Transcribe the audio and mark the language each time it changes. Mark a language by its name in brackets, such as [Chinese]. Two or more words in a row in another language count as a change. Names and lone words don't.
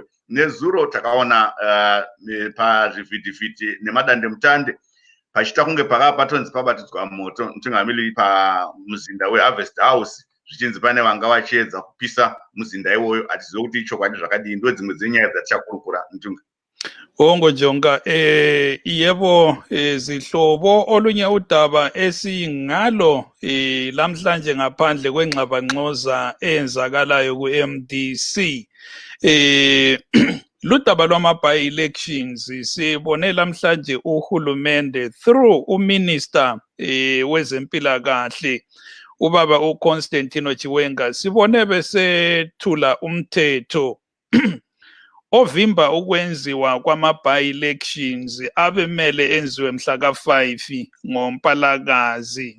[Shona] Nezuro takaona pazvivhitivhiti nemadandemutande pachita kunge patonzi pabatidzwa moto mutungamiri pamuzinda weHarvest House zvichinzi pane vanga vachiedza kupisa muzinda iwoyo. Hatizivi kuti ichokwadi zvakadii. Ndo dzimwe dzenyaya dzatichakurukura Mtunga. [North Ndebele] Jonga yebo zihlobo olunye udaba esingalo lamhlanje ngaphandle kwengxabangxoza eyenzakalayo kuMDC ludaba lwama-by-elections. Sibone lamhlanje uhulumende through uminister wezempilakahle ubaba uConstantino Chiwenga sibone besethula umthetho ovimba ukwenziwa kwama-by-elections abemele enziwe mhla ka5 ngoMpalakazi.